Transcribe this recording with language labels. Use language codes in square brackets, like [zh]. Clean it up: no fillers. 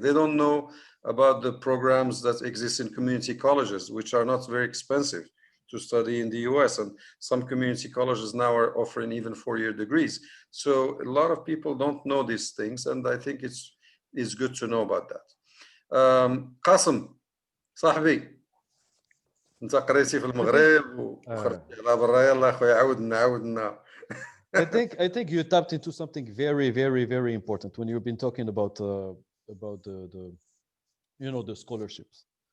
[en] They don't know about the programs that exist in community colleges, which are not very expensive to study in the US. And some community colleges now are offering even 4-year degrees. So a lot of people don't know these things, and I think it's good to know about that. [ar] Qasim, صاحبي انت قريتي في المغرب وخرجتي على برا. يلا اخويا عاودنا. [en] I think you tapped into something very, very, very important when you've been talking about the you know, the scholarships.